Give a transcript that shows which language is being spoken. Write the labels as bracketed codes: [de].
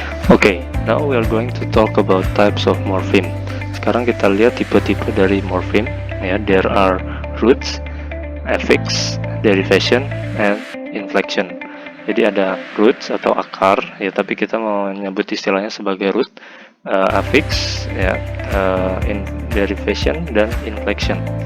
[en] Okay, now we are going to talk about types of morpheme. [id] Sekarang kita lihat tipe-tipe dari morpheme, ya. [en] There are roots, affix, derivation, and inflection. [id] Jadi ada roots atau akar, ya, tapi kita mau menyebut istilahnya sebagai root, affix, ya, derivation, dan inflection.